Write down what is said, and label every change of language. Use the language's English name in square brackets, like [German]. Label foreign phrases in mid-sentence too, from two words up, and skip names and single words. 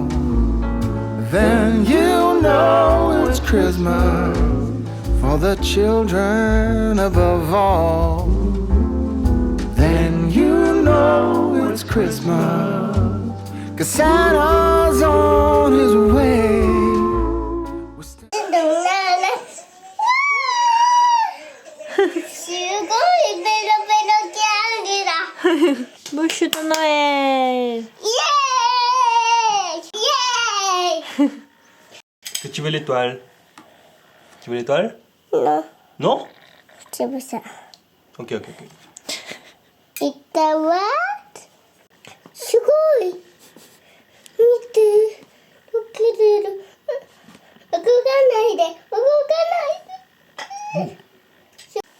[English] Then you know it's Christmas for the children above all. Then you know it's Christmas 'cause Santa's on his way. [French] Bouche de Noël. Est-ce que tu veux l'étoile? Tu veux l'étoile? Non. Non? C'est pour ça. Ok, ok, ok. [Japanese] いったわ。すごい。見て。動ける。動かないで。動かないで。す